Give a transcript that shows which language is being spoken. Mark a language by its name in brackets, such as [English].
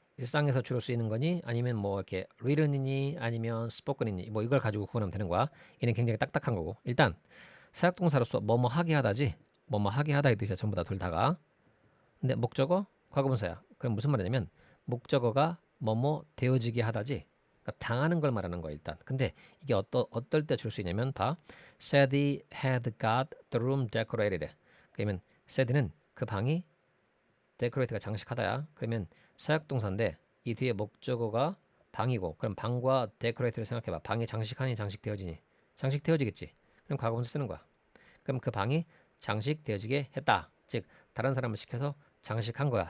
[Korean] 일상에서 주로 쓰이는 거니 아니면 뭐 이렇게 written이니 아니면 spoken이니 뭐 이걸 가지고 구분하면 되는 거야. 얘는 굉장히 딱딱한 거고. 일단 사역 동사로서 뭐뭐 하게 하다지. 뭐뭐 하게 하다 이 뜻이야. 전부 다 둘 다가. 근데 목적어 과거분사야. 그럼 무슨 말이냐면 목적어가 뭐뭐 되어지게 하다지. 그러니까 당하는 걸 말하는 거야 일단. 근데 이게 어떨 때 줄 수 있냐면 봐. [English] Said he had got the room decorated. [Korean] 그러면 said는 그 방이 decorate가 장식하다야. 그러면 사역동사인데 이 뒤에 목적어가 방이고 그럼 방과 decorate를 생각해봐. 방이 장식하니 장식되어지니 장식되어지겠지. 그럼 과거분사 쓰는 거야. 그럼 그 방이 장식되어지게 했다. 즉 다른 사람을 시켜서 장식한 거야.